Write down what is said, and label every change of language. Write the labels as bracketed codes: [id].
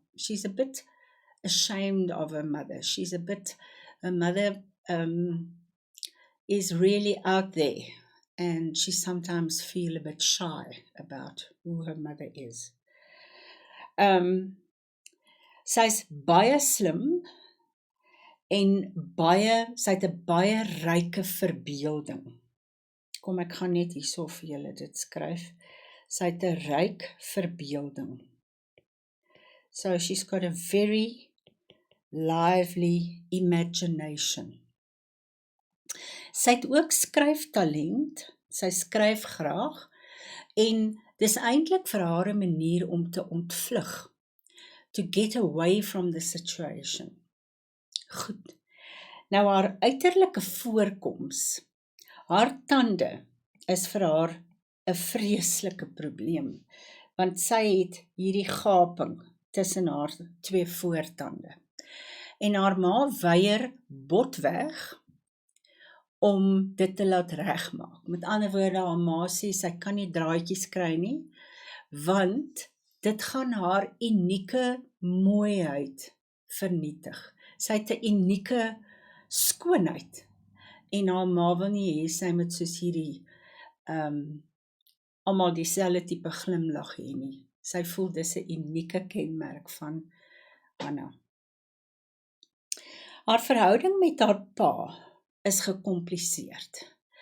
[en] She's a bit ashamed of her mother. Her mother is really out there, and she sometimes feel a bit shy about who her mother is. [af] Sy's baie slim en sy het 'n baie ryke verbeelding. Kom, ek gaan net hierso vir julle dit skryf. Sy het 'n ryk verbeelding. [en] So she's got a very lively imagination. [af] Sy het ook skryftalent, sy skryf graag, en dis eintlik vir haar 'n manier om te ontvlug, [en] to get away from the situation. [af] Goed, nou haar uiterlike voorkoms, haar tande is vir haar 'n vreeslike probleem, want sy het hierdie gaping tussen haar 2 voortande. En haar ma weier botweg om dit te laat regmaak. Met ander woorde, haar ma sê sy kan nie draadjies kry nie, want dit gaan haar unieke mooiheid vernietig. Sy het 'n unieke skoonheid, en haar ma wil nie hê sy moet soos hierdie almal dieselfde tipe glimlag hê nie. Sy voel dis 'n unieke kenmerk van Hanna. Haar verhouding met haar pa is gekompliseerd.